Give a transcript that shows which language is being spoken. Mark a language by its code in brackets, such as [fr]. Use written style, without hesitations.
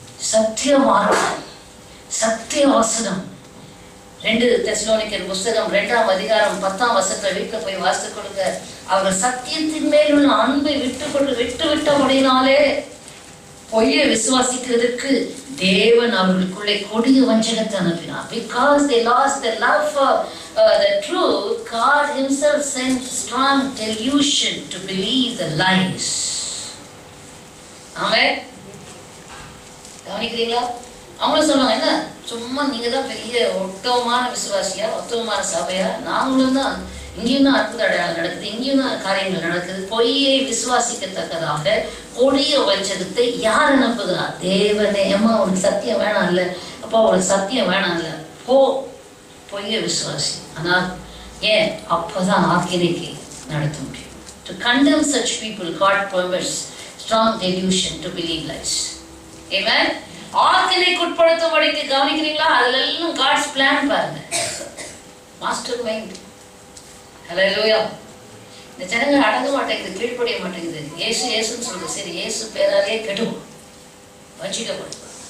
[ta] சத்திய மார்க்கம், சத்திய வசனம். 2 தெசலோனிக்கர் புஸ்தகம் 2ஆம் அதிகாரம் 10ஆம் வசனத்தை வீட்டில் போய் வாசித்து கொடுங்க. அவர்கள் சத்தியத்தின் மேல் உள்ள அன்பை விட்டுவிட்டபடினாலே பொய்யை விசுவாசிக்கிறதுக்கு தேவன் அவர்களுக்குள்ளே கொடிய வஞ்சகத்தை அனுப்பினார். [en] Because they lost their love for the truth, God himself sent strong delusion to believe the lies. [ta] ஆமென். கவனிக்கிறீங்களா? அவங்களும் சொல்லுவாங்க, என்ன சும்மா நீங்க தான் பெரிய உத்தமமான விசுவாசியா, உத்தமமான சபையா, நாங்களும் தான் இங்கேயும் தான் அற்புத அடையாளம் நடக்குது, இங்கேயும் தான் காரியங்கள் நடக்குது. பொய்யை விசுவாசிக்கத்தக்கதாக கொடிய வஞ்சகத்தை யார் அனுப்புகிறார்? தேவனே. அம்மா உனக்கு சத்தியம் வேணாம் இல்ல, அப்பா உனக்கு சத்தியம் வேணாம் இல்ல, போ பொய்ய விசுவாசி. ஆனால் ஏன்? அப்பதான் ஆக்கினைக்கு நடத்த முடியும். [en] To condemn such people, God permits strong delusion to believe lies. Amen. [ta] ஆக்கினைக்கு உட்படுத்தும்படிக்கு கவனிக்கிறீங்களா? அதுல எல்லாம் [en] God's plan [ta] பாருங்க, மாஸ்டர் மைண்ட். ஹல்லேலூயா. இந்த ஜனங்கள் அடங்க மாட்டேங்குது, கீழ்ப்படிய மாட்டேங்குது. இயேசு இயேசுன்னு சொல்றது, சரி இயேசு பேராலே கெடுவோம், வஞ்சிக்கப்படும்.